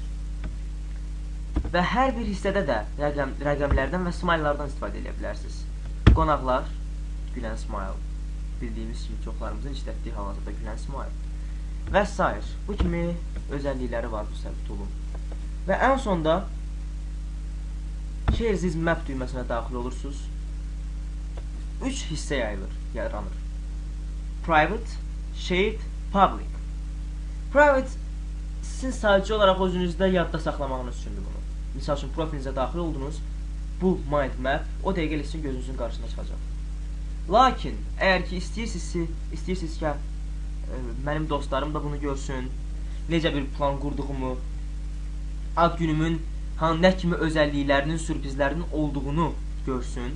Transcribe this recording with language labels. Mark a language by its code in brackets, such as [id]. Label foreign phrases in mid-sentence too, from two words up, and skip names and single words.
[az] Və hər bir hissədə də rəqəmlərdən və smile-lardan istifadə edə bilərsiniz. Qonaqlar, gülən smile. Bildiyimiz kimi çoxlarımızın işlətdiyi hal-hazırda gülən smile. Və s. Bu kimi özəllikləri var bu səbit toolun. Və ən sonda [en] share this map [az] düyməsinə daxil olursunuz. 3 hissə yaranır. [en] Private, shared, public. [az] Private sizin sadəcə olaraq özünüzdə yadda saxlamağınız üçündür bunu. Misal üçün profilinizə daxil oldunuz, bu [en] mind map [az] o dəqiqə sizin gözünüzün qarşısına çıxacaq. Lakin, əgər ki istəyirsiniz ki, mənim dostlarım da bunu görsün, necə bir plan qurduğumu, ad günümün nə kimi özəlliklərinin, sürprizlərinin olduğunu görsün.